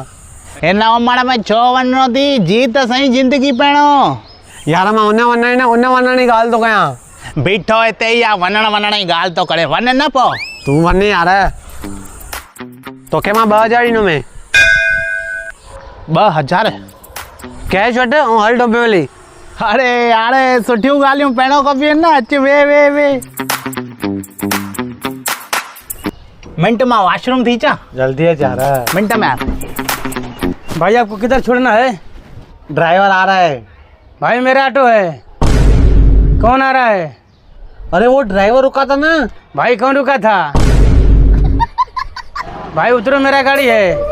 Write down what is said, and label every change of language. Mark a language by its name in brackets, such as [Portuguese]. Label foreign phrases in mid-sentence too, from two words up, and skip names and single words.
[Sindhi] हिन उमिरि में छो वञिणो थी? जी त सही ज़िंदगी पहिरियों। यार मां उन वञण जी ॻाल्हि थो कयां। बीठो हिते ई आहे, वञण जी ॻाल्हि थो करे। वञ न पोइ। तूं वञ यार, तोखे मां 2000 ॾींदोमांइ। 2000? कैश वठ ऐं हल डोंबे वाली। अरे यार सुठियूं ॻाल्हियूं पहिरियों खपनि न। अच वे मिंट मां वॉशरूम थी अचां। [Hindi] जल्दी है जा रहा है। मिंट में यार। भाई आपको किधर छोड़ना है? ड्राइवर आ रहा है। भाई मेरा ऑटो है। कौन आ रहा है? अरे वो ड्राइवर रुका था ना। भाई कौन रुका था? भाई उतरो, मेरा गाड़ी है।